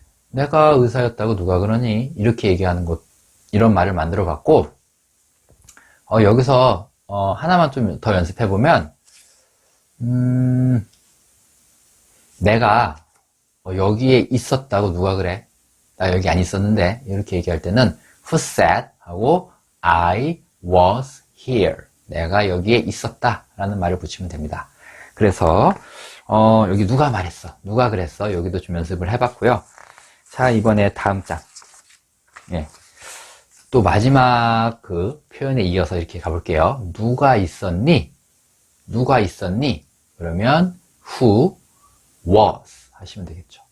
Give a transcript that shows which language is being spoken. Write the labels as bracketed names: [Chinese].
[Korean] 내가 의사였다고 누가 그러니? 이렇게 얘기하는 것, 이런 말을 만들어 봤고, 여기서, 하나만 좀 더 연습해 보면, 내가 여기에 있었다고 누가 그래? 나 여기 안 있었는데, 이렇게 얘기할 때는, [English] who said? [Korean] 하고, [English] I was here. [Korean] 내가 여기에 있었다. 라는 말을 붙이면 됩니다. 그래서, 여기 누가 말했어? 누가 그랬어? 여기도 좀 연습을 해봤고요. 자, 이번에 다음 장. 예. 또 마지막 그 표현에 이어서 이렇게 가볼게요. 누가 있었니? 누가 있었니? 그러면 [English] who was [Korean] 하시면 되겠죠.